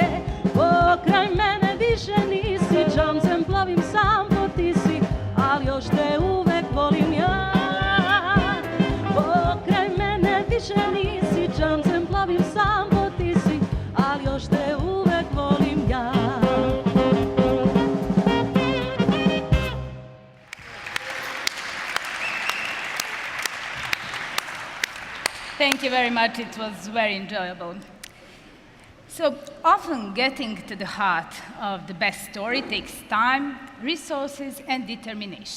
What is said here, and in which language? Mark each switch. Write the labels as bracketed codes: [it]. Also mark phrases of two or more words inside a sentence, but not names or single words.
[sr] Pokraj mene više nisi, čamcem plovim sam po Tisi, ali još te uvek volim ja. Pokraj mene više nisi, čamcem plovim sam po Tisi, ali još te uvek volim ja. [en] Thank you very much. It was very enjoyable. So often getting to the heart of the best story takes time, resources, and determination.